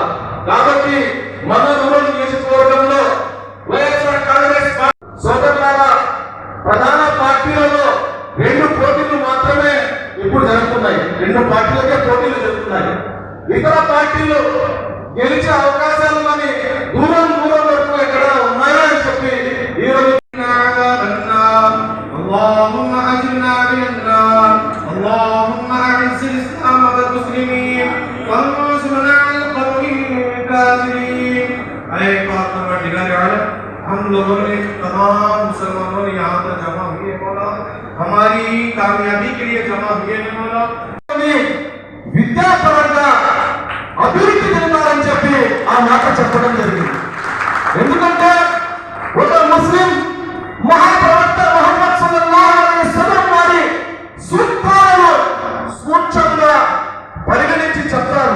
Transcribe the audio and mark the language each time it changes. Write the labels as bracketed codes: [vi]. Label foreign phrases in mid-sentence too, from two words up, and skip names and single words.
[te] కాబట్టి మన రూరల్ నియోజకవర్గంలో వైఎస్ఆర్ కాంగ్రెస్ సోదరులారా ప్రధాన పార్టీలలో 2 పోటీలు మాత్రమే ఇప్పుడు జరుగుతున్నాయి. 2 పార్టీలకే పోటీలు జరుగుతున్నాయి. ఇతర పార్టీలు గెలిచే అవకాశాలని దూరం వరకు ఎక్కడ ఉన్నాయో అని చెప్పి ఈరోజు [ar] اللهم أجرنا من النار اللهم أعز الإسلام والمسلمين وانصرنا على القوم الكافرين. [ur] اے پروردگار عالم، ہم لوگوں نے تمام مسلمانوں نے یہاں پر جمع ہوئے مولا، ہماری کامیابی کے لیے جمع ہوئے مولا, [te] విద్యాపరంగా అభివృద్ధి చెందాలని చెప్పి ఆ మాట చెప్పడం జరిగింది. ఎందుకంటే ఒక ముస్లిం మహాప్రవక్త ముహమ్మద్ [ar] صلى الله عليه وسلم [te] వారి సూత్రాలను సూక్ష్మంగా పరిగణించి చెప్తారు.